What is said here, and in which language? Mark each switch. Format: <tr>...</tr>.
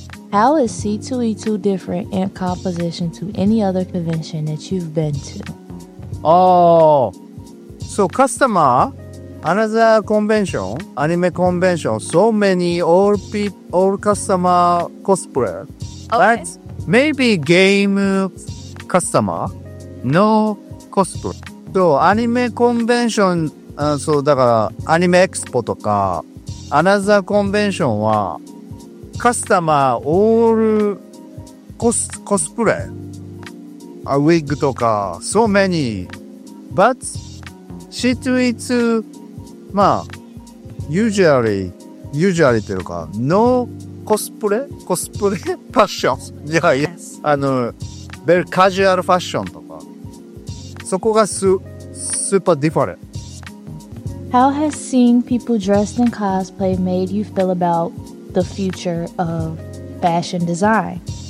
<en>How is C2E2 different in composition to any other convention that you've been to? Oh, so customer, another convention, anime convention, so many all customer cosplayer. Okay. But maybe game customer. No cosplay. So, anime convention, so,</en> <ja>だから、アニメエクスポとか、アナザーコンベンションは、カスタマー、オール、コスプレ。ウィッグとか、</ja> <en>so many. But, C2E2, まあ、usually</en> <ja>というか、</ja> <en>no cosplay fashion. いやいや、very casual fashion とか。</en> <ja>そこがスーパーディファレン。</ja> <en>How has seeing people dressed in cosplay made you feel about the future of fashion design?</en>